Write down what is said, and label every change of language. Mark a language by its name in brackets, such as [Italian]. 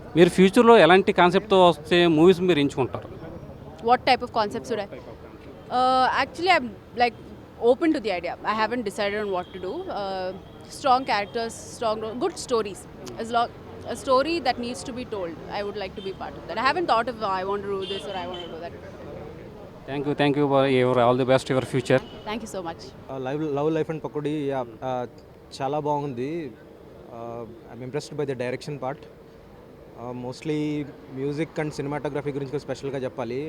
[Telugu] మీరు ఫ్యూచర్లో ఎలాంటి కాన్సెప్ట్తో వస్తే మూవీస్ మీరు ఎంచుకుంటారు? [English] What type of concepts should I? Actually, I'm like open to the idea. I haven't decided on what to do. Strong characters, good stories. As long a story that needs to be told, I would like to be part of that. I haven't thought of I want to do this or I want to do that. Thank you your all the best your future. Thank you so much. Love life and Pakodi [Telugu] చాలా బాగుంది. [English] I'm impressed by the direction part. [Telugu] Mostly music and cinematography గురించి స్పెషల్గా చెప్పాలి.